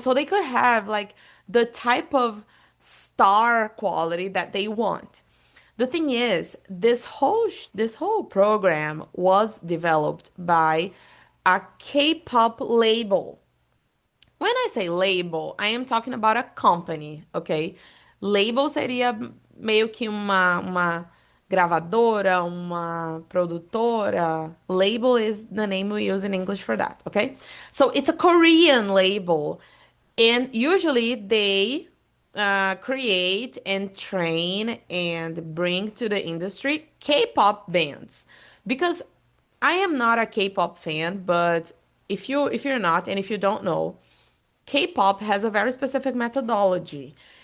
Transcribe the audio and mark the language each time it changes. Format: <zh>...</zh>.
<en>So they could have like the type of star quality that they want. The thing is, this whole program was developed by a K-pop label. When I say label, I am talking about a company, ok?</en> <pt>Label seria meio que uma gravadora, uma produtora.</pt> <en>Label is the name we use in English for that, okay? So it's a Korean label, and usually they create and train and bring to the industry K-pop bands. Because I am not a K-pop fan, but if you're not and if you don't know, K-pop has a very specific methodology.</en>